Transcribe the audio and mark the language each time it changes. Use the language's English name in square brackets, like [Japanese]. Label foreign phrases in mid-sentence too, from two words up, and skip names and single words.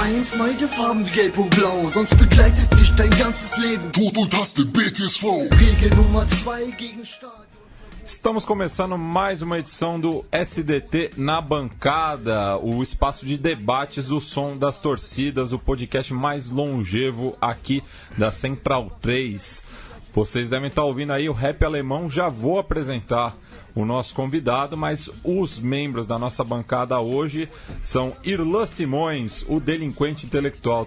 [German] Vergiss meide Farben wie gelb und blau, sonst begleitet dich dein ganzes Leben. Tod und Hass den BTSV. Regel Nummer 2 gegen Stadion. [Portuguese] Estamos começando mais uma edição do SDT na Bancada, o espaço de debates do som das torcidas, o podcast mais longevo aqui da Central 3. Vocês devem estar ouvindo aí o rap alemão, já vou apresentar o nosso convidado, mas os membros da nossa bancada hoje são Irlan Simões, o delinquente intelectual.